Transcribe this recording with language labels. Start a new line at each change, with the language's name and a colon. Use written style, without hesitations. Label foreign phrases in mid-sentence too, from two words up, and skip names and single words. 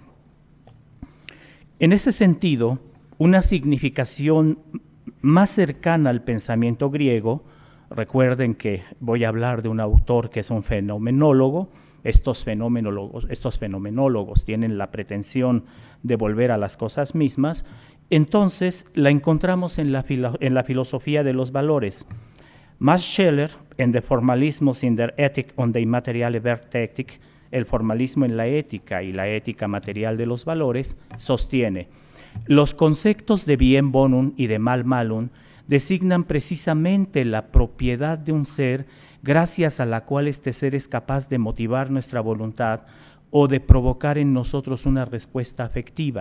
Spanish: En ese sentido, una significación más cercana al pensamiento griego, recuerden que voy a hablar de un autor que es un fenomenólogo. Estos fenomenólogos tienen la pretensión de volver a las cosas mismas. Entonces la encontramos en la filosofía de los valores. Max Scheler, en De Formalismus in der Ethik und der materielle Wertethik, el formalismo en la ética y la ética material de los valores, sostiene: los conceptos de bien bonum y de mal malum designan precisamente la propiedad de un ser gracias a la cual este ser es capaz de motivar nuestra voluntad o de provocar en nosotros una respuesta afectiva.